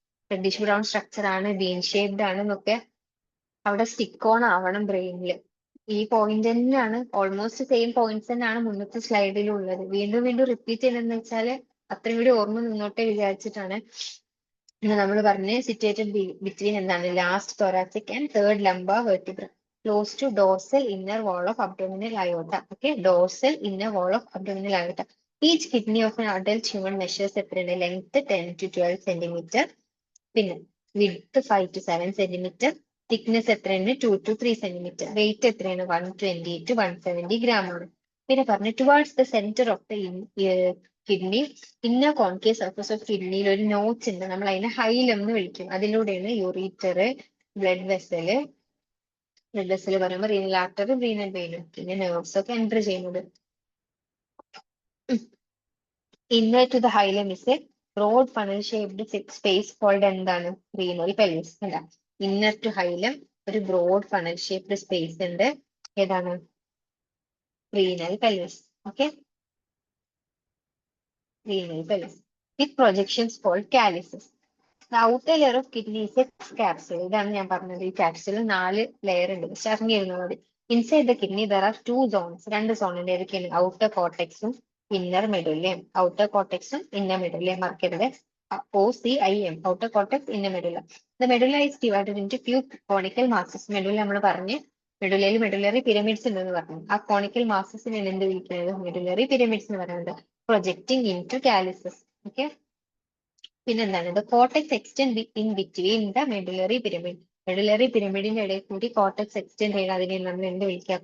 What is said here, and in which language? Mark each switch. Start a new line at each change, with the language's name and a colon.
Malayalam: Reddish brown structure ആണ്, വീൻ shaped ആണ് എന്നൊക്കെ അവിടെ സ്റ്റിക്ക് ഓൺ ആവണം ബ്രെയിനിൽ. ഈ പോയിന്റ് തന്നെയാണ്, ഓൾമോസ്റ്റ് സെയിം പോയിന്റ്സ് തന്നെയാണ് മുന്നത്തെ സ്ലൈഡിലും ഉള്ളത്. വീണ്ടും വീണ്ടും റിപ്പീറ്റ് ചെയ്യുന്നതെന്ന് വെച്ചാല് അത്രയും കൂടി ഓർമ്മ നിന്നോട്ടെ വിചാരിച്ചിട്ടാണ്. നമ്മൾ പറഞ്ഞ്
English: situated between
Malayalam: എന്താണ്?
English: Last thoracic and third lumbar vertebra, close to dorsal inner wall of abdominal aorta. Okay, dorsal inner wall of abdominal aorta. Each kidney of an adult human measures
Malayalam: എത്രയാണ്?
English: Length 10 to 12 centimeter, പിന്നെ width 5 to 7 centimeter, thickness എത്രയാണ്? 2 to 3 centimeter, weight എത്രയാണ്? 120 to 170 gram ആണ്.
Malayalam: പിന്നെ പറഞ്ഞു
English: towards the centre of the kidney inner concave surface of കിഡ്നിയിൽ
Malayalam: ഒരു notch ഉണ്ട്, നമ്മൾ അതിനെ ഹൈലം എന്ന് വിളിക്കും. അതിലൂടെയാണ് യൂറീറ്റർ, ബ്ലഡ് വെസല് പറയുമ്പോൾ റീനൽ ആർട്ടറി, റീനൽ വെയിനും പിന്നെ നെർവ്സ് ഒക്കെ എൻ്റർ ചെയ്യുന്നത്.
English: inner to the hilum is a broad funnel shaped space called
Malayalam: എന്താണ്?
English: Renal pelvis.
Malayalam: അല്ല,
English: inner to hilum
Malayalam: ഒരു ബ്രോഡ് ഫണൽ ഷേപ്ഡ് സ്പേസ് ഉണ്ട്, ഏതാണ്?
English: Renal pelvis. Okay, renal pelvis with projections called calyces. The outer layer of kidney is a capsule.
Malayalam: ഇതാണ് ഞാൻ പറഞ്ഞത്, ഈ capsule 4 layer ഉണ്ട്, പക്ഷെ അറിഞ്ഞിരുന്നത് മതി.
English: inside the kidney there are 2 zones,
Malayalam: 2 സോണിന്റെ ഏതൊക്കെയാണ്?
English: Outer കോർട്ടെക്സും inner മെഡുല്ലയും.
Malayalam: ഔട്ടർ കോർട്ടെക്സും ഇന്നർ മെഡുല്ലയും മറക്കരുത്. OCIM, outer cortex, inner medulla.
English: The medulla is divided into few conical masses.
Malayalam: Medulla നമ്മൾ പറഞ്ഞ് മെഡുല്ലയിൽ മെഡുലറി പിരമിഡ്സ് ഉണ്ടെന്ന് പറഞ്ഞു. ആ കോണിക്കൽ മാസസിനെ എന്ത് വിളിക്കുന്നത്? മെഡുലറി പിരമിഡ്സ് എന്ന് പറയുന്നത്.
English: Projecting in to calyces. Okay, പിന്നെന്താണ്? The cortex extend in between the medullary pyramid.
Malayalam: Medullary പിരമിഡിന്റെ ഇടയിൽ കൂടി കോർട്ടെക്സ് എക്സ്റ്റെൻഡ് ചെയ്ത് അതിനെ നമ്മൾ എന്ത് വിളിക്കുക?